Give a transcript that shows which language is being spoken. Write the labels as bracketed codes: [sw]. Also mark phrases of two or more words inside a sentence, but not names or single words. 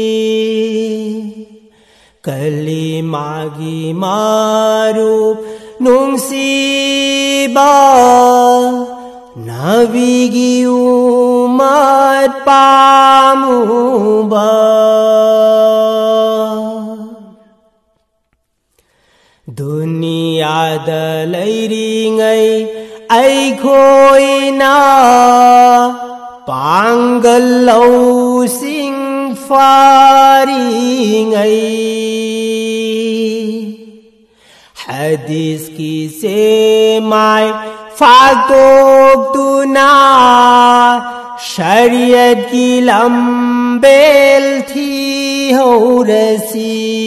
[mni] kalimagi marup nungsiba nabigi umat pamuba duniyada lairingai aikhoina panggal lau sing faringai hadis ki semai fatok tuna syariat ki lambel thi haurasi